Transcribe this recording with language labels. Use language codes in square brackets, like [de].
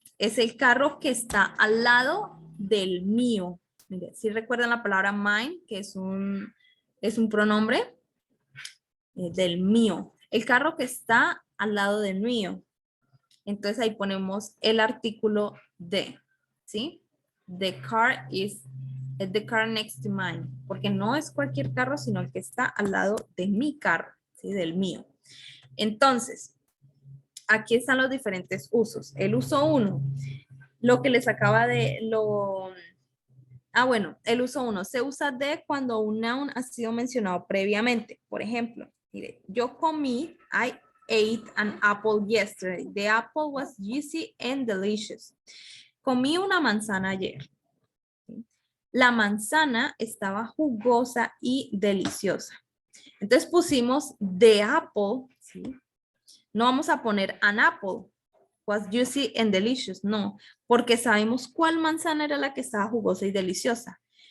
[es] Es el carro que está al lado del mío. Mire, si recuerdan la palabra mine, que es un pronombre del mío. El carro que está al lado del mío. Entonces ahí ponemos el artículo de, ¿sí? [en] The car is the car next to mine. [es] Porque no es cualquier carro, sino el que está al lado de mi carro, ¿sí? Del mío. Entonces, aquí están los diferentes usos. El uso 1, lo que les acaba de, bueno, el uso 1 se usa de cuando un noun ha sido mencionado previamente. Por ejemplo, mire, yo comí, [en] I ate an apple yesterday. The apple was juicy and delicious. [es] Comí una manzana ayer. La manzana estaba jugosa y deliciosa. Entonces pusimos [en] the apple, [es] ¿sí? No vamos a poner [en] an apple, was juicy and delicious, [es] no, porque sabemos cuál manzana era la que estaba jugosa y deliciosa.